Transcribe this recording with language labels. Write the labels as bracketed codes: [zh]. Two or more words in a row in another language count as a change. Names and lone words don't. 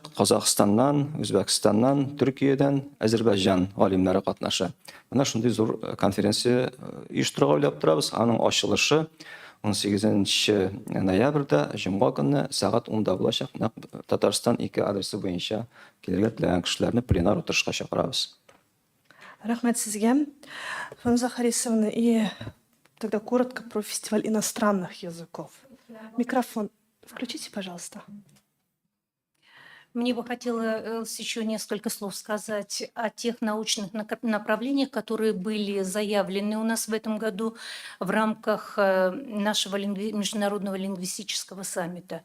[tt] Казакъстаннан, Үзбәкстаннан, Төркиядән, Азәрбайҗан галимнәре катнаша. Менә шундый зур конференция оештыруга уйлап торабыз. Аның ачылышы 18 ноябрьдә җомга көнне сәгать 10-да булачак. Татарстан 2 адресы буенча килергә теләгән кешеләрне пленар утырышка чакырабыз. [kk] Рахмет сізге. Фанза Харисовна, [ru] и тогда коротко про фестиваль иностранных языков. Микрофон включите, пожалуйста. Мне бы хотелось еще несколько слов сказать о тех научных направлениях, которые были заявлены у нас в этом году в рамках нашего международного лингвистического саммита.